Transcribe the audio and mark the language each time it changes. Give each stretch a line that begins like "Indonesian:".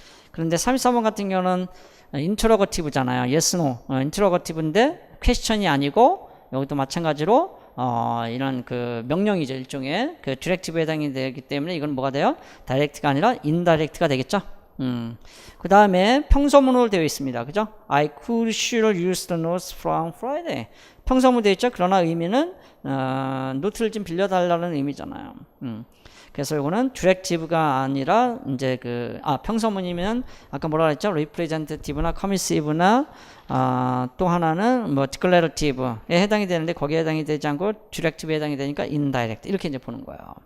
Korean: 그런데 33번 같은 경우는 인트로거티브잖아요.
English: yes, no.
Korean: 인트로거티브인데 퀘스천이 아니고 여기도 마찬가지로 이런 그 명령이죠. 일종의 그 디렉티브에 해당이 되기 때문에 이건 뭐가 돼요? 다이렉트가 아니라 인다이렉트가 되겠죠. 그 다음에 평소문으로 되어 있습니다. 그죠?
English: I could sure use the notes from Friday.
Korean: 평소문 되어 있죠. 그러나 의미는 노트를 좀 빌려달라는 의미잖아요. 그래서 이거는 디렉티브가 아니라 이제 그 평서문이면 아까 뭐라 그랬죠? representative나 commissive나 또 하나는 뭐 declarative에 해당이 되는데 거기에 해당이 되지 않고 디렉티브에 해당이 되니까 indirect 이렇게 이제 보는 거예요.